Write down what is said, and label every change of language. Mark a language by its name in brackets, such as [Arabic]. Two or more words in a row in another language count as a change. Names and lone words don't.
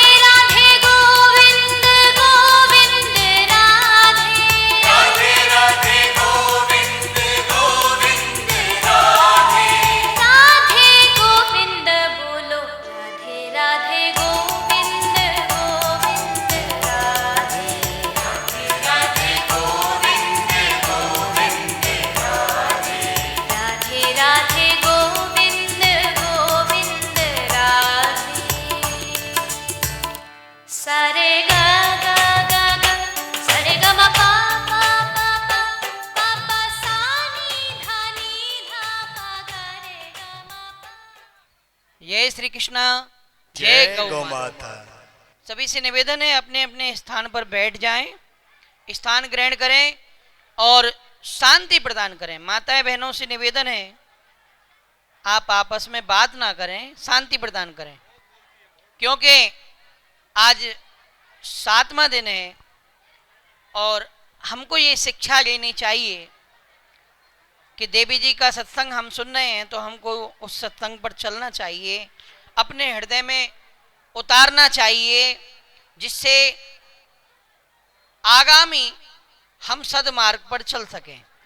[Hindi] राधे गोविंद गोविंद राधे राधे राधे गोविंद गोविंद राधे राधे गोविंद बोलो राधे राधे गोविंद गोविंद राधे राधे गोविंद गोविंद राधे राधे राधे गोविंद गोविंद राधे सारे गा गा गा गा सारे गा मा पा पा पा पा पा पा सा नी धा पा गा रे गा मा पा। जय श्री कृष्णा, जय जय गौ गौ माता। माता। सभी से निवेदन है अपने अपने स्थान पर बैठ जाएं, स्थान ग्रहण करें और शांति प्रदान करें। माताएं बहनों से निवेदन है आप आपस में बात ना करें, शांति प्रदान करें, क्योंकि आज 7वां दिन है और हमको ये शिक्षा लेनी चाहिए कि देवी जी का सत्संग हम सुन रहे हैं तो हमको उस सत्संग पर चलना चाहिए, अपने हृदय में उतारना चाहिए, जिससे आगामी हम सदमार्ग पर चल सकें।